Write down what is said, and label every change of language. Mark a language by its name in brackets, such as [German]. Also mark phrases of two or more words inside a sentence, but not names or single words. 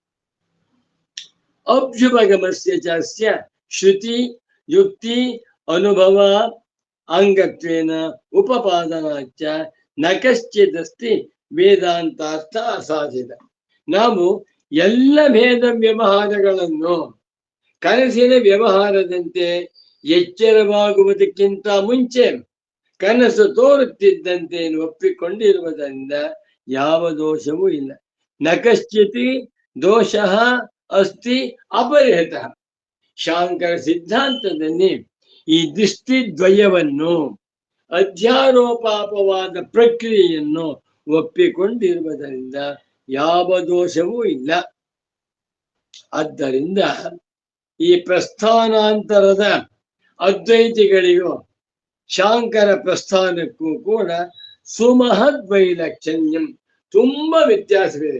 [Sanskrit] ಅಭ್ಯುಪಗಮಸ್ಯ ಚಸ್ಯ ಶ್ರುತಿ ಯುಕ್ತಿ ಅನುಭವ ಅಂಗತ್ವೇನ ಉಪಪಾದನಾಚ ನ ಕಶ್ಚಿದಸ್ತಿ ವೇದಾಂತಾರ್ಥ ಅಸಾಧಿತ. [Kannada] ನಾವು ಎಲ್ಲ ಭೇದ ವ್ಯವಹಾರಗಳನ್ನು ಕನಸಿನ ವ್ಯವಹಾರದಂತೆ ಎಚ್ಚರವಾಗುವುದಕ್ಕಿಂತ ಮುಂಚೆ ಕನಸು ತೋರುತ್ತಿದ್ದಂತೆ ಒಪ್ಪಿಕೊಂಡಿರುವುದರಿಂದ ಯಾವ ದೋಷವೂ ಇಲ್ಲ. [Sanskrit] ನ ಕಶ್ಚಿತ್ ದೋಷ ಅಸ್ತಿ ಅಪರಿಹತ. [Kannada] ಶಾಂಕರ ಸಿದ್ಧಾಂತದಲ್ಲಿ ಈ ದೃಷ್ಟಿ ದ್ವಯವನ್ನು ಅಧ್ಯಾರೋಪಾಪವಾದ ಪ್ರಕ್ರಿಯೆಯನ್ನು ಒಪ್ಪಿಕೊಂಡಿರುವುದರಿಂದ ಯಾವ ದೋಷವೂ ಇಲ್ಲ. ಆದ್ದರಿಂದ ಈ ಪ್ರಸ್ಥಾನಾಂತರದ ಅದ್ವೈತಿಗಳಿಗೂ ಶಾಂಕರ ಪ್ರಸ್ಥಾನಕ್ಕೂ ಕೂಡ ಸುಮಹದ್ವೈಲಕ್ಷಣ್ಯಂ ತುಂಬಾ ವ್ಯತ್ಯಾಸವಿದೆ.